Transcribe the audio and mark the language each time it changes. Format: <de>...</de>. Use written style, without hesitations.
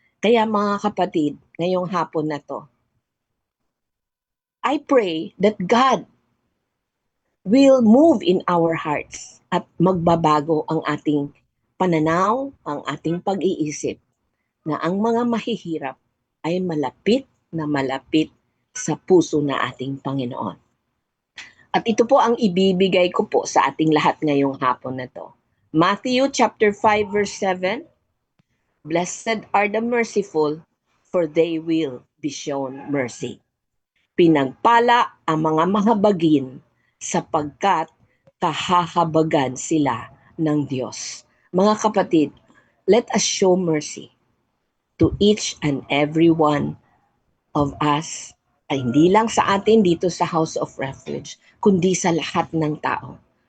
<tl>Kaya mga kapatid, ngayong hapon na to,</tl> <en>I pray that God will move in our hearts</en> <tl>at magbabago ang ating pananaw, ang ating pag-iisip na ang mga mahihirap ay malapit na malapit sa puso na ating Panginoon. At ito po ang ibibigay ko po sa ating lahat ngayong hapon na to.</tl> <en>Matthew chapter 5 verse 7, Blessed are the merciful, for they will be shown mercy.</en> <tl>Pinagpala ang mga mahabagin sapagkat kahahabagan sila ng Diyos. Mga kapatid,</tl> <en>let us show mercy to each and every one of us,</en> <tl>ay hindi lang sa atin dito sa House of Refuge, kundi sa lahat ng tao.</tl>